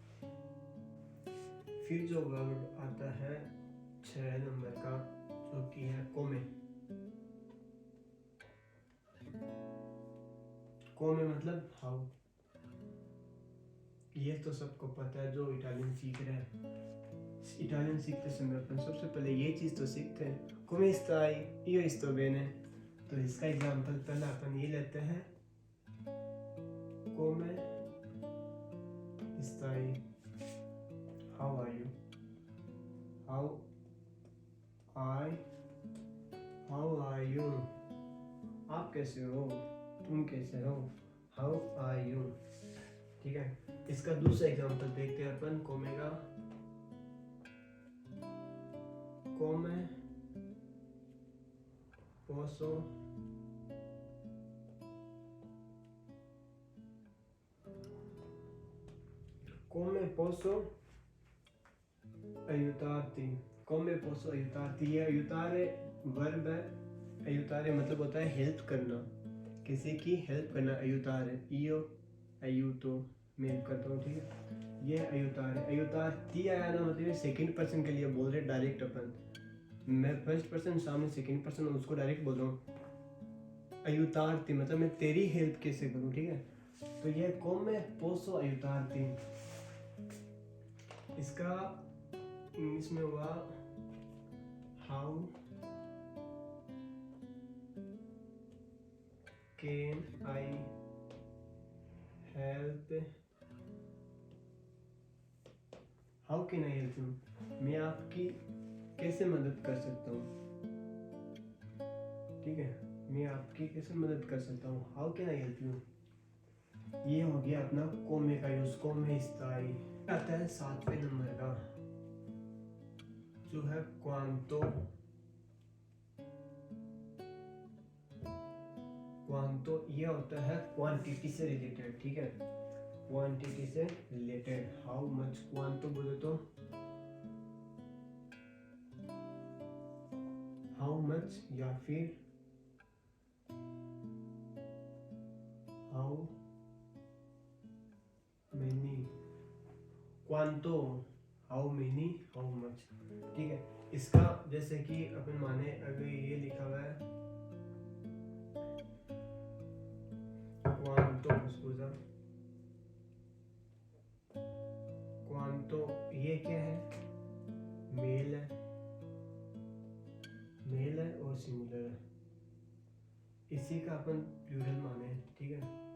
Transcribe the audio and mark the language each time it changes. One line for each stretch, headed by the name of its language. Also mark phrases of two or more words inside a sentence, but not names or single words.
Hindi: फिर जो वर्ड आता है 6 नंबर का, जो कि है कोमे। कोमे मतलब हाउ। ये तो सबको पता है जो इटालियन सीख रहे हैं। इटालियन सीखते समय अपन सबसे पहले ये चीज तो सीखते हैं,
Italian: come stai, io sto bene।
Hindi: तो इसका एग्जांपल पहला अपन ये लेते हैं,
Italian: come stai,
English: how are you, how are you,
Hindi: आप कैसे हो, तुम कैसे हो,
English: how are you,
Hindi: ठीक है। इसका दूसरा एग्जांपल देखते हैं अपन कोमे का,
Italian: come posso aiutarti, come posso aiutarti,
Hindi: ये aiutare वर्ब है। aiutare मतलब होता है हेल्प करना, किसी की हेल्प करना,
Italian: aiutare, io aiuto,
Hindi: मैं हेल्प करता हूँ, ठीक है। ये aiutare, aiutarti आया ना, मतलब ये
English: second person
Hindi: के लिए बोल रहे डायरेक्ट अपन, मैं
English: first person
Hindi: सामने सेकंड पर्सन उसको डायरेक्ट बोल रहा हूँ। aiutarti मतलब मैं तेरी हेल्प कैसे करूँ, ठीक है। तो ये
Italian: come posso aiutarti,
Hindi: इसका इंग्लिश में हुआ
English: how can I help, how can I help you,
Hindi: मैं आपकी कैसे मदद कर सकता हूँ, ठीक है। मैं आपकी कैसे मदद कर सकता हूँ,
English: how can I help you.
Hindi: ये हो गया अपना कोमे का यूज,
Italian: come stai.
Hindi: आता है 7वें नंबर का, जो है क्वांटो। क्वांटो ये होता है क्वांटिटी से रिलेटेड, ठीक है। क्वांटिटी से रिलेटेड,
English: how much,
Hindi: क्वांटो बोले तो
English: how much,
Hindi: या फिर
English: how many. क्वांटो, how many, how much,
Hindi: ठीक है। इसका जैसे कि अपन माने अगर ये लिखा हुआ है क्वांटो,
Italian: scusa quanto,
Hindi: ये क्या है, मेल है, मेल है और सिंगुलर है, इसी का अपन प्लूरल माने, ठीक है।